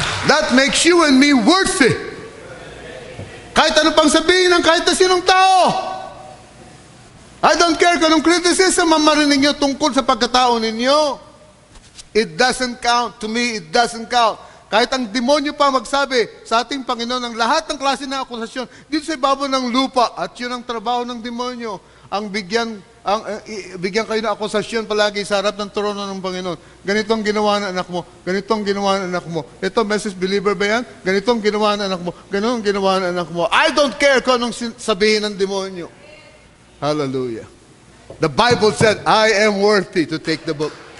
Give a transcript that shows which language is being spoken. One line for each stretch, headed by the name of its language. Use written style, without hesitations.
English: That makes you and me worthy.
Filipino: Kahit ano pang sabihin ng kahit na sinong tao.
English: I don't care
Filipino: kung anong criticism ang marinig nyo tungkol sa pagkatao ninyo.
English: It doesn't count. To me, it doesn't count.
Filipino: Kahit ang demonyo pa magsabi sa ating Panginoon ng lahat ng klase ng akusasyon dito sa ibabaw ng lupa, at yun ang trabaho ng demonyo, ang bigyan kayo ng akusasyon palagi sa harap ng trono ng Panginoon. Ganito ang ginawa ng anak mo, ganito ang ginawa ng anak mo. Ito, message believer ba yan? Ganito ang ginawa ng anak mo, ganito ang ginawa ng anak mo.
English: I don't care
Filipino: kung anong sabihin ng demonyo. Hallelujah.
English: The Bible said, I am worthy to take the book.